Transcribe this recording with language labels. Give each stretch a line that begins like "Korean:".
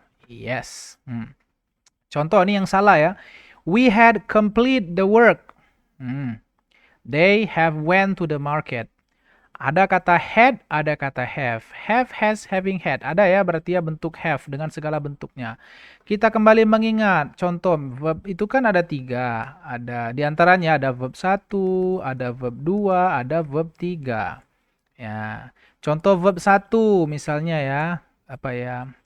Indonesian: Yes. Contoh ini yang salah ya.
English: We had complete the work. They have went to the market.
Indonesian: Ada kata had, ada kata have. Have, has, having, had. Ada ya, berarti ya bentuk have dengan segala bentuknya. Kita kembali mengingat, contoh verb itu kan ada 3. Ada diantaranya ada verb 1, ada verb 2, ada verb 3. Ya, contoh verb 1 misalnya ya, apa ya?